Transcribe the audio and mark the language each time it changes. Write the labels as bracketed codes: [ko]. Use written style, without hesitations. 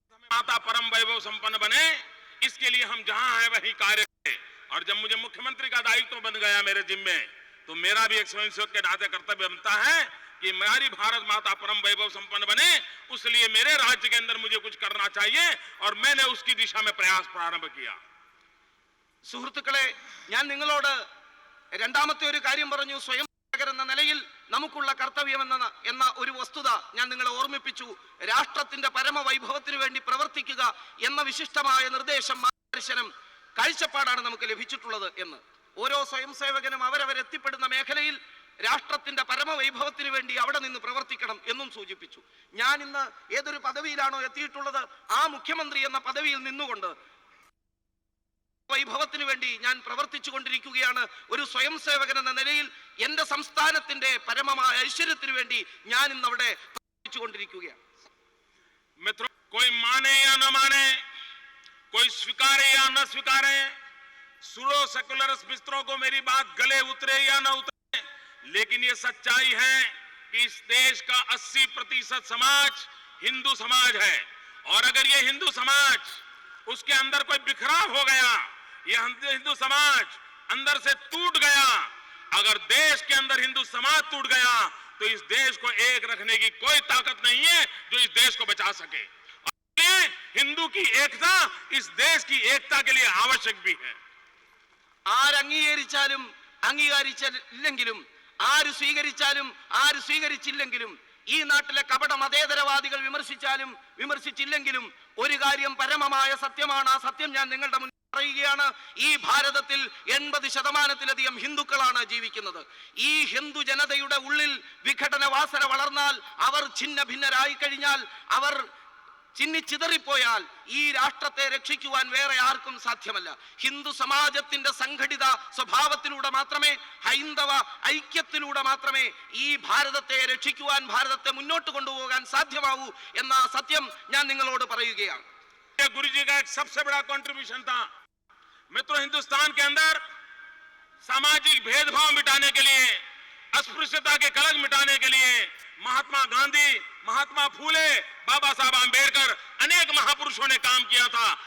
[hi] माता परम वैभव संपन्न बने, इसके लिए हम जहां हैं वहीं कार्य करें। और जब मुझे मुख्यमंत्री का दायित्व बन गया मेरे जिम्मे, तो मेरा भी एक स्वयंसेवक के नाते कर्तव्य बनता है कि हमारी भारत माता परम वैभव संपन्न बने, उसलिए मेरे राज्य के अंदर मुझे कुछ करना चाहिए, और मैंने उसकी दिशा में प्रयास प्रारंभ किया। [ml] സുഹൃത്തുക്കളെ, ഞാൻ നിങ്ങളോട് രണ്ടാമത്തെ ഒരു കാര്യം പറഞ്ഞു. സ്വയം എന്ന നിലയിൽ നമുക്കുള്ള കർത്തവ്യം എന്ന ഒരു വസ്തുത ഞാൻ നിങ്ങളെ ഓർമ്മിപ്പിച്ചു. രാഷ്ട്രത്തിന്റെ പരമവൈഭവത്തിന് വേണ്ടി പ്രവർത്തിക്കുക എന്ന വിശിഷ്ടമായ നിർദ്ദേശം, മാർഗദർശനം, കാഴ്ചപ്പാടാണ് നമുക്ക് ലഭിച്ചിട്ടുള്ളത് എന്ന്. ഓരോ സ്വയം സേവകനും അവരവരെത്തിപ്പെടുന്ന മേഖലയിൽ രാഷ്ട്രത്തിന്റെ പരമവൈഭവത്തിന് വേണ്ടി അവിടെ നിന്ന് പ്രവർത്തിക്കണം എന്നും സൂചിപ്പിച്ചു. ഞാൻ ഇന്ന് ഏതൊരു പദവിയിലാണോ എത്തിയിട്ടുള്ളത്, ആ മുഖ്യമന്ത്രി എന്ന പദവിയിൽ നിന്നുകൊണ്ട് വൈഭവത്തിന് വേണ്ടി ഞാൻ പ്രവർത്തിച്ചു കൊണ്ടിരിക്കുകയാണ്. ഒരു സ്വയം സേവകൻ എന്ന നിലയിൽ എന്റെ സംസ്ഥാനത്തിന്റെ പരമമായ ഐശ്വര്യത്തിന് വേണ്ടി ഞാൻ ഇന്ന് അവിടെ പ്രവർത്തിച്ചു കൊണ്ടിരിക്കുകയാണ്. [hi] मित्रों, कोई माने या न माने, कोई स्वीकारे या न स्वीकारे, सुरो सेकुलरस मित्रों को मेरी बात गले उतरे या न उतरे, लेकिन ये सच्चाई है कि इस देश का 80% समाज हिंदू समाज है। और अगर ये हिंदू समाज, उसके अंदर कोई बिखराव हो गया, ये हिंदू समाज अंदर से टूट गया, अगर देश के अंदर हिंदू समाज टूट गया, तो इस देश को एक रखने की कोई ताकत नहीं है जो इस देश को बचा सके। और हिंदू की एकता इस देश की एकता के लिए आवश्यक भी है। [ml] ആര് അംഗീകരിച്ചാലും അംഗീകരിച്ചില്ലെങ്കിലും, ആര് സ്വീകരിച്ചാലും ആര് സ്വീകരിച്ചില്ലെങ്കിലും, ഈ നാട്ടിലെ കപട മതേതരവാദികൾ വിമർശിച്ചാലും വിമർശിച്ചില്ലെങ്കിലും ഒരു കാര്യം പരമമായ സത്യമാണ്. ആ സത്യം ഞാൻ നിങ്ങളുടെ മുന്നിൽ പറയുകയാണ്. ഈ ഭാരതത്തിൽ 80% ഹിന്ദുക്കളാണ് ജീവിക്കുന്നത്. ഈ ഹിന്ദു ജനതയുടെ ഉള്ളിൽ വിഘടന വാസന വളർന്നാൽ, അവർ ഛിന്ന ഭിന്നരായി കഴിഞ്ഞാൽ, അവർ ചിന്നിച്ചിതറിപ്പോയാൽ ഈ രാഷ്ട്രത്തെ രക്ഷിക്കുവാൻ വേറെ ആർക്കും സാധ്യമല്ല. ഹിന്ദു സമാജത്തിന്റെ സംഘടിത സ്വഭാവത്തിലൂടെ മാത്രമേ, ഹൈന്ദവ ഐക്യത്തിലൂടെ മാത്രമേ ഈ ഭാരതത്തെ രക്ഷിക്കുവാൻ, ഭാരതത്തെ മുന്നോട്ട് കൊണ്ടുപോകാൻ സാധ്യമാവൂ എന്ന സത്യം ഞാൻ നിങ്ങളോട് പറയുകയാണ്. [hi] गुरु जी का एक सबसे बड़ा कंट्रीब्यूशन था मित्रों, हिंदुस्तान के अंदर सामाजिक भेदभाव मिटाने के लिए, अस्पृश्यता के कलंक मिटाने के लिए महात्मा गांधी, महात्मा फूले, बाबा साहब आंबेडकर, अनेक महापुरुषों ने काम किया था.